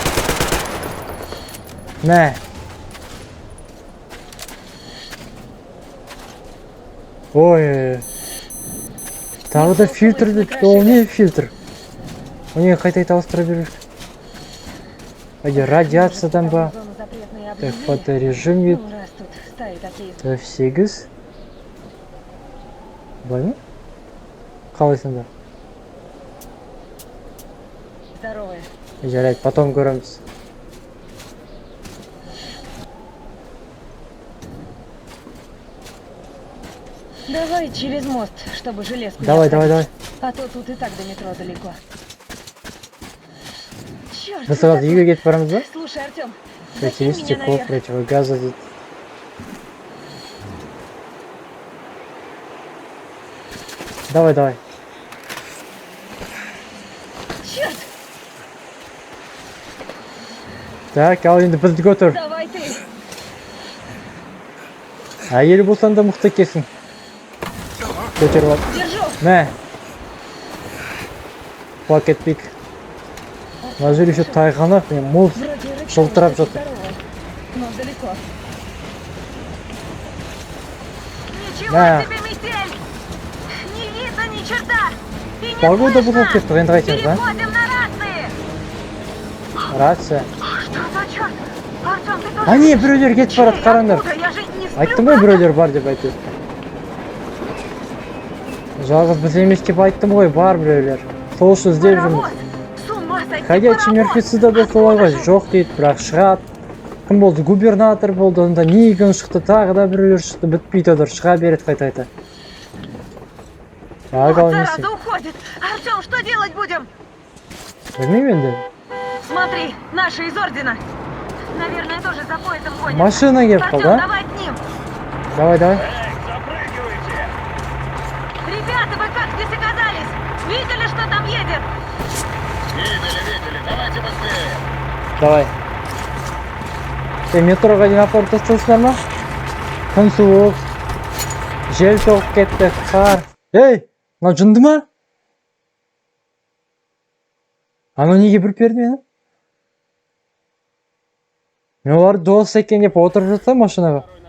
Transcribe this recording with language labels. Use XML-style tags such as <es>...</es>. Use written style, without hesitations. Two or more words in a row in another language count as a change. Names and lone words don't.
<kk>Мә. Ой. Тағы да фильтр деп, ол не фильтр? Оны қайта ауыстыра беру. Радиациядан ба?</kk> <ru>Зона запретные Так, объявления.</ru> <kk>фоторежим ет.</kk> <ru>Ну, раз тут стаи такие.</ru> <kk>F8. Былай ма? Қалайсыңдар?</kk> <ru>Здоровые.</ru> <kk>Жарайды, потом көреміз.</kk> <ru>Давай через мост, чтобы железку не Давай. обходить. А то тут и так до метро далеко. Черт,</ru> <kk>Біз сразу үйге кетіп барамыз ба?</kk> <ru>Слушай, Артем, закинь Против меня стекло, наверх. против газа дейді. Давай. Черт, Так,</ru> <kk>ал енді бізді көтер.</kk> <ru>давай ты.</ru> <kk>Әйел болсаң да мықты екенсің. Көтеріп ал.</kk> <ru>Держу.</ru> <kk>Мә. Құлап кетпейік. Мына жер еще тайғанақ, мұз</kk> <ru>Вроде рычаг,</ru> <kk>жылтырап</kk> <ru>что</ru> <kk>жатыр.</kk> <ru>здоровое, но далеко.</ru> <kk>Мә.</kk> <ru>себе, Мистель! Не видно ни черта! И не</ru> <kk>Погода бұзылып кетті, енді қайтеміз, а?</kk> <ru>Переходим на рации! Рация. Что за черт? Артем, ты А не,</ru> <kk>біреулер кетіп барады, қараңдар.</kk> <ru>Я же не сплю.</ru> <kk>Айттым ғой біреулер бар деп айтып. Жалғыз біз емес деп айттым ғой, бар біреулер. Сол үшін іздеп жүрміз.</kk> <ru>С ума сойти,</ru> <kk>Ходячий мертвецы да солай ғой, жоқ дейді, бірақ шығады. Кім болды? Губернатор болды, онда Ниган шықты, тағы да біреулер шықты, бітпейді олар, шыға береді қайта-қайта. Так, ал несі?</kk> <ru>зараза уходит. Артем, что делать будем?</ru> <kk>Білмеймін енді.</kk> <ru>Смотри, наши из Ордена. Наверное, тоже за поездом гонят.</ru> <kk>Машина келіп Артем, қалды, а?</kk> <ru>давай к ним. Давай. Ребята, вы как здесь оказались? Видели, что там едет? Давай.</ru> <kk>Метроға дейін апарып тастайсыңдар ма? Күн суық. Жел соғып кетті, қар. Ей, мынау жынды ма? Анау неге бүріп берді мені? Мен оларды дос екен деп отырып жатсам машинаға.</kk>